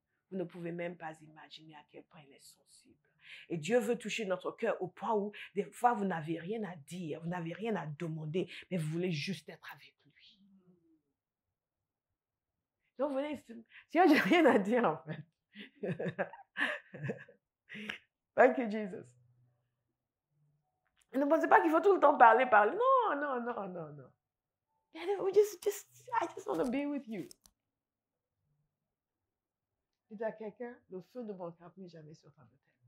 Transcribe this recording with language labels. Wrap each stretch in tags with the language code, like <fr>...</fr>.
<fr>Vous ne pouvez même pas imaginer à quel point il est sensible. Et Dieu veut toucher notre cœur au point où, des fois, vous n'avez rien à dire, vous n'avez rien à demander, mais vous voulez juste être avec lui. Donc, vous venez, Seigneur, j'ai rien à dire, en fait.</fr> <en>Thank you, Jesus.</en> <fr>Ne pensez pas qu'il faut tout le temps parler. Non.</fr> <en>I just want to be with you.</en> <fr>Dis à quelqu'un, le feu ne manquera plus jamais sur ta autel.</fr>